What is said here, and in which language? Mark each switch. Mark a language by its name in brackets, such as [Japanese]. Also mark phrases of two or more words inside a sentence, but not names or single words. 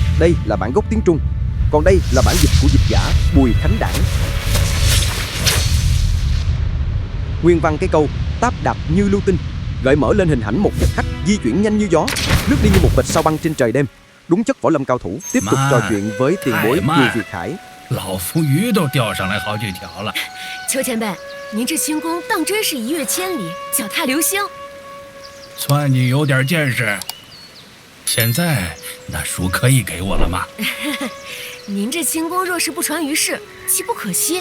[Vietnamese] Đây là bản gốc tiếng Trung, còn đây là bản dịch của dịch giả Bùi Khánh Đản. Nguyên văn cái câu táp đạp như lưu tinh gợi mở lên hình ảnh một hiệp khách di chuyển nhanh như gió, lướt đi như một vệt sao băng trên trời đêm. Đúng chất võ lâm cao thủ. Tiếp tục trò chuyện với tiền bối Cừu Việt Hải. [Chinese] 老夫鱼都钓上来好几条了。邱前辈，您这轻功当真是一跃千里，脚踏流星。算你有点见识。现在那书可以给我了吗？您这轻功若是不传于世，岂不可惜？